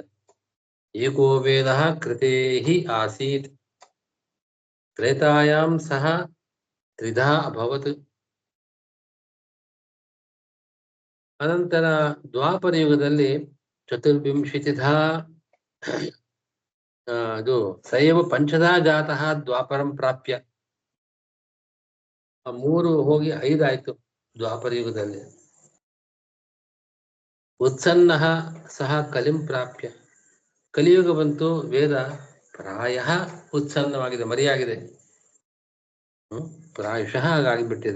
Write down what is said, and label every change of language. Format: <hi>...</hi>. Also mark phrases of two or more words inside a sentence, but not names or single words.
<sa>ಏಕೋ ವೇದ ಕೃತೇಹಿ ಆಸೀತ್ ತ್ರೇತಾಯಾಂ ಸಹ ತ್ರಿಧಾ ಅಭವತ್.</sa> <kn>ಅನಂತರ ದ್ವಾಪರ ಯುಗದಲ್ಲಿ</kn> <sa>ಚತುರ್ವಿಂಶತಿಧಾ ಅದು ಸೈವ ಪಂಚಧಾ ಜಾತಃ ದ್ವಾಪರಂ ಪ್ರಾಪ್ಯ.</sa> <kn>3 ಹೋಗಿ 5 ಆಯ್ತು ದ್ವಾಪರ ಯುಗದಲ್ಲಿ.</kn> <sa>ಉತ್ಸನ್ನ ಸಹ ಕಲಿಂ ಪ್ರಾಪ್ಯ.</sa> <kn>ಕಲಿಯುಗ ಬಂತು, ವೇದ ಪ್ರಾಯ ಉತ್ಸನ್ನವಾಗಿದೆ, ಮರಿಯಾಗಿದೆ, ಪ್ರಾಯಶಃ ಹಾಗಾಗಿಬಿಟ್ಟಿದೆ.</kn>